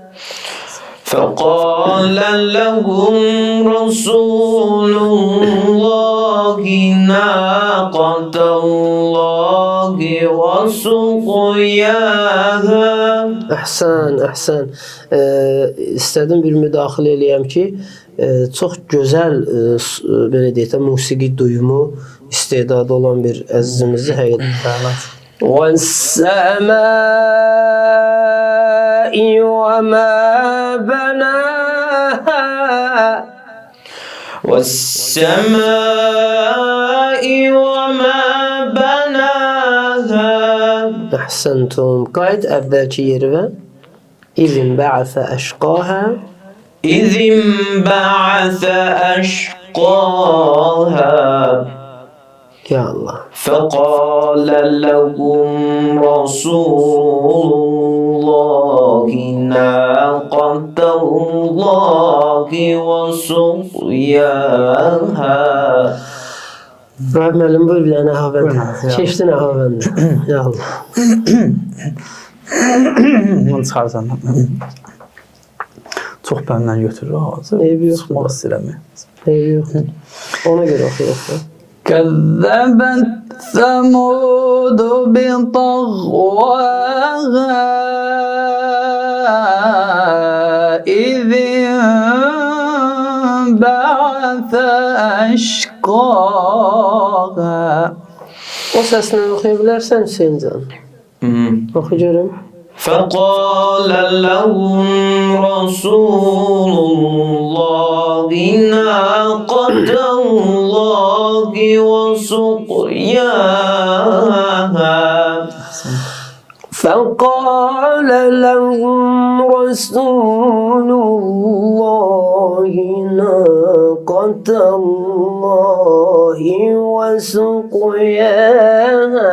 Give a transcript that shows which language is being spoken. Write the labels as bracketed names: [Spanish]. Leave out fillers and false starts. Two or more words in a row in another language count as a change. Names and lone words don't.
[Arabic] فقال لهم رسول الله ناقة الله وسقياها. [Azerbaijani] Əhsən, əhsən. İstədim bir müdaxilə eləyəm ki, çox gözəl belə deyək də musiqi duyumu istedadı olan bir əzizimizi həqiqətən. [Arabic] وَالسَّمَاءِ وَمَا بَنَاهَا وَالسَّمَاءِ وَمَا بَنَاهَا. [Azerbaijani] Əhsəntum. Qayıt əvvəlki yerə. [Arabic] إذ انبعث أشقاها. إذ انبعث أشقاها يا الله. فقال لهم رسول الله ناقة الله وسقياها. [Azerbaijani] Rahim müəllim buyur bilən əhavəndə. Buyurun, ya. Keçdin əhavəndə. [Arabic] يا الله. [Azerbaijani] Onu çıxarsan. Çox bəndən götürür ağzı. Eybi yoxdur. Çıxmaq istəyirəm. Eybi yoxdur. Ona görə oxuyaq. [Arabic] كذبت ثمود بطغواها إذ انبعث أشقاها. [Azerbaijani] O səsilə oxuya bilərsən Hüseyin can. Oxu görüm. [Arabic] فقال لهم رسول الله ناقة الله وسقياها. فقال لهم رسول الله ناقة الله وسقياها.